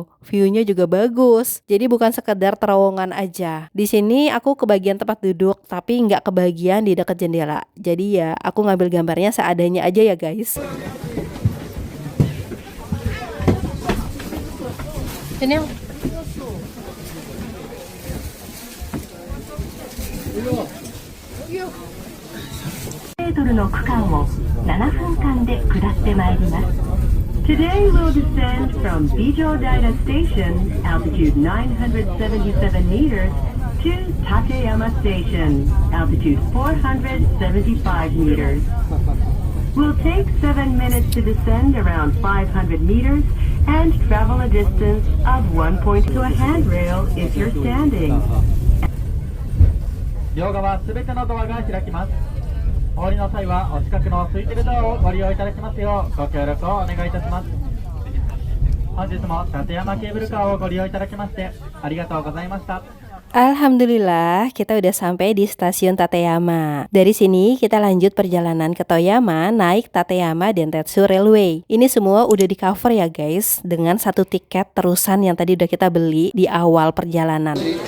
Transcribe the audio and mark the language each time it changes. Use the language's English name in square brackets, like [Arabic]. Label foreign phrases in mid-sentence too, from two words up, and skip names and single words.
[Indonesian] View-nya juga bagus. Jadi bukan sekedar terowongan aja. Di sini aku kebagian tempat duduk, tapi nggak kebagian di dekat jendela. Jadi ya aku ngambil gambarnya seadanya aja ya guys. Ini yang [Japanese] メートルの区間を7分間で下ってまいります。 [English] Today we'll descend from Bijodaira Station, altitude 977 meters, to Tateyama Station, altitude 475 meters. We'll take 7 minutes to descend around 500 meters and travel a distance of 1 point to a handrail if you're standing. [Japanese] 両側すべてのドアが開きます。お降りの際はお近くの空いてるドアをご利用いただきますようご協力をお願いいたします。本日も立山ケーブルカーをご利用いただきましてありがとうございました。 [Indonesian] Alhamdulillah kita udah sampai di stasiun Tateyama. Dari sini kita lanjut perjalanan ke Toyama naik Tateyama Dentetsu Railway. Ini semua udah di cover ya guys dengan satu tiket terusan yang tadi udah kita beli di awal perjalanan.